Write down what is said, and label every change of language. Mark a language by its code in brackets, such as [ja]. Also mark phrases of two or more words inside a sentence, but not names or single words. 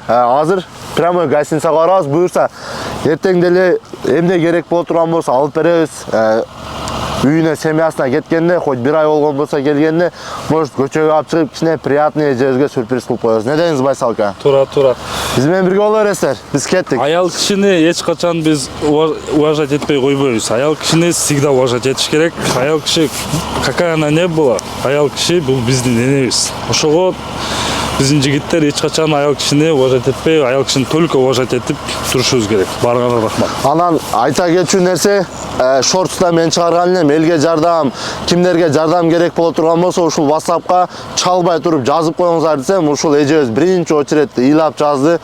[ky] Азыр прямой гостиницага барабыз. Буюрса эртең деле эмне керек боло турган болсо алып беребиз. Үйүнө, семьясына кеткенде, хоть бир ай болгон болсо келгенде, может көчөгө алып чыгып кичине приятный эжебизге сюрприз кылып коебуз. Не дейсиз Байсалка? Туура. Биз менен бирге боло бересиздер. Биз кеттик. Аял кишини эч качан биз уважать этпей койбойбуз. Аял кишини [ru] всегда уважать [ky] этиш керек. Аял киши [ru] какая она не была, [ky] аял киши бул биздин энебиз. Ошого биздин жигиттер эч качан аял кишини уважать этпей, аял кишини [ru] только уважать [ky] этип турушубуз керек. Барыңарга рахмат. Анан айта кетчү нерсе, шортста мен чыгарган элем, элге жардам, кимдерге жардам керек боло турган болсо ушул WhatsAppка чалбай туруп жазып коюңуздар десем, ушул эжебиз биринчи очередте ыйлап жазды.